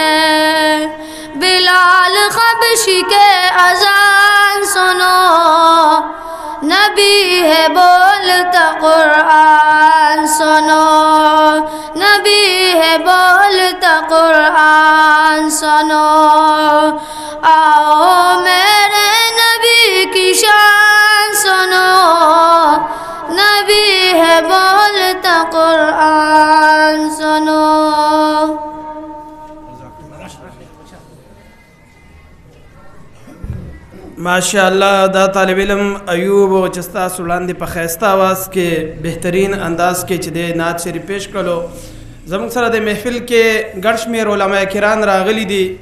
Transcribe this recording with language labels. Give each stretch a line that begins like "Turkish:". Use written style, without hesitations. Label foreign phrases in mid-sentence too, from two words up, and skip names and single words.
Urdu: بلال حبشی کے اذان سنو نبی ہے بولتا قرآن سنو نبی ہے بولتا قرآن سنو آؤ میرے نبی کی شان سنو نبی ہے بولتا قرآن سنو
Arabic: ماشاء اللہ
Pashto: دا طالب علم ایوب و چستا سولاندی په خیسته آواز کې بهترین انداز کې چې د نعت شریف پیش کړو زموږ سره د محفل کې ګڼ شمېر علما کرام راغلي دي